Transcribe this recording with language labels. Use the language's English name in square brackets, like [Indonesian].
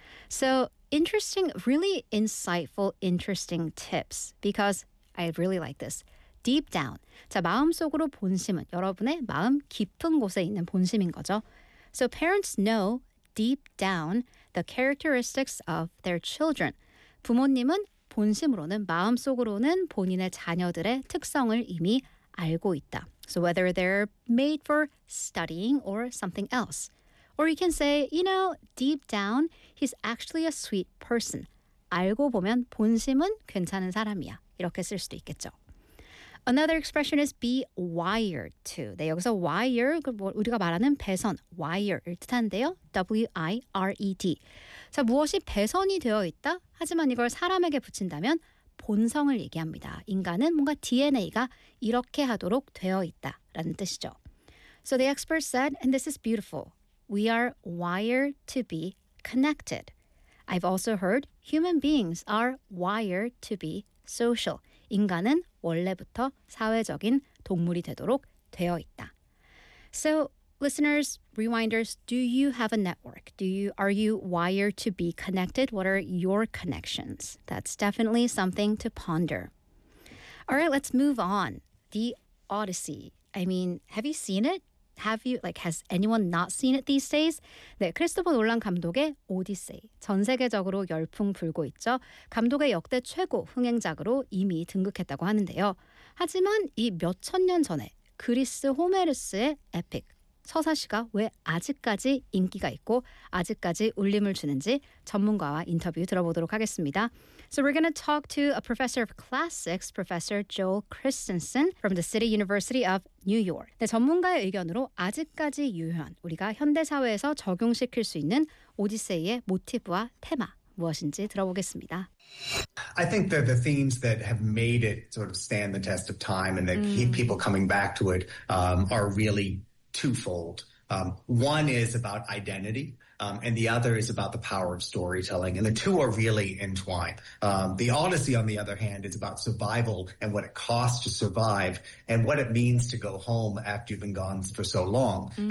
[English] So interesting, really insightful, interesting tips because I really like this. Deep down, [Korean] 자, 마음속으로 본심은 여러분의 마음 깊은 곳에 있는 본심인 거죠. [English] So parents know deep down the characteristics of their children. [Korean] 부모님은 본심으로는 마음속으로는 본인의 자녀들의 특성을 이미 알고 있다. [English] So whether they're made for studying or something else. Or you can say, you know, deep down, he's actually a sweet person. [Korean] 알고 보면 본심은 괜찮은 사람이야. 이렇게 쓸 수도 있겠죠. [English] Another expression is be wired to. [Korean] 네, 여기서 wire, 우리가 말하는 배선, wire일 뜻한데요. [English] W-I-R-E-D. [Korean] 자, 무엇이 배선이 되어 있다? 하지만 이걸 사람에게 붙인다면 본성을 얘기합니다. 인간은 뭔가 DNA가 이렇게 하도록 되어 있다라는 뜻이죠. [English] So the expert said, and this is beautiful, we are wired to be connected. I've also heard human beings are wired to be social. [Korean] 인간은 원래부터 사회적인 동물이 되도록 되어 있다. [English] So listeners, rewinders, do you have a network? Are you wired to be connected? What are your connections? That's definitely something to ponder. All right, let's move on. The Odyssey. I mean, have you seen it? Has anyone not seen it these days? [Korean] 네, 크리스토퍼 놀란 감독의 오디세이. 전 세계적으로 열풍 불고 있죠. 감독의 역대 최고 흥행작으로 이미 등극했다고 하는데요. 하지만 이 몇천 년 전에 그리스 호메르스의 에픽, 서사시가 왜 아직까지 인기가 있고 아직까지 울림을 주는지 전문가와 인터뷰 들어보도록 하겠습니다. [English] So we're going to talk to a professor of classics, Professor Joel Christensen from the City University of New York. [Korean] 네, 전문가의 의견으로 아직까지 유효한 우리가 현대사회에서 적용시킬 수 있는 오디세이의 모티브와 테마. 무엇인지 들어보겠습니다. [English] I think that the themes that have made it sort of stand the test of time and that keep people coming back to it are really twofold. One is about identity, and the other is about the power of storytelling, and the two are really entwined. The Odyssey, on the other hand, is about survival and what it costs to survive and what it means to go home after you've been gone for so long. Mm-hmm.